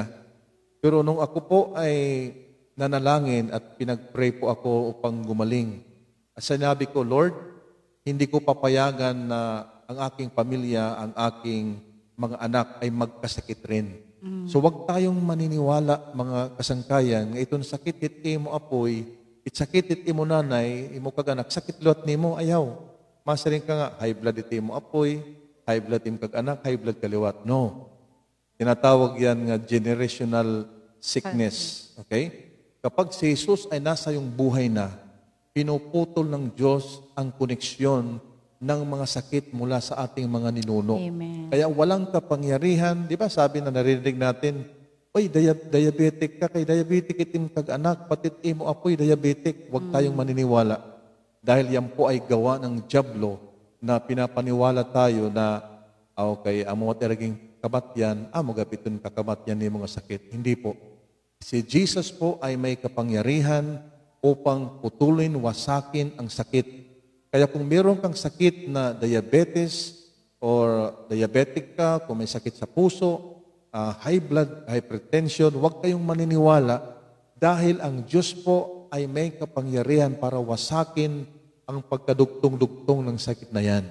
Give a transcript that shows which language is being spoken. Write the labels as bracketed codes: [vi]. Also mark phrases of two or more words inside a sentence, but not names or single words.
[tl] Pero nung ako po ay nanalangin at pinag-pray po ako upang gumaling, sinabi ko, Lord, hindi ko papayagan na ang aking pamilya, ang aking mga anak ay magkasakit rin. [war] So wag tayong maniniwala, mga kasangkayan, nga itong sakit it imo apoy, sakit it imo nanay, imo kaganak, sakit lot nimo ayaw. Masaring ka nga, [en] high blood [war] it imo apoy, [en] high blood [war] imo kaganak, [en] high blood [war] kaliwat. [tl] No. Tinatawag yan nga [en] generational sickness. [tl] Okay? Kapag si Jesus ay nasa yung buhay na, pinuputol ng Diyos ang koneksyon ng mga sakit mula sa ating mga ninuno. Amen. Kaya walang kapangyarihan, di ba sabi na naririnig natin, oy, diabetic ka, [war] kay diabetic itim kag-anak, patit imo apoy diabetic, [tl] huwag tayong maniniwala. Dahil yan po ay gawa ng dyablo na pinapaniwala tayo na, [war] okay, amo teraging kamatyan, magapiton kakamatyan ni mga sakit. [tl] Hindi po. Si Jesus po ay may kapangyarihan upang putulin, wasakin ang sakit. Kaya kung meron kang sakit na diabetes or diabetic ka, kung may sakit sa puso, [en] high blood, [tl] hypertension, huwag kayong maniniwala dahil ang Diyos po ay may kapangyarihan para wasakin ang pagkadugtong-dugtong ng sakit na yan.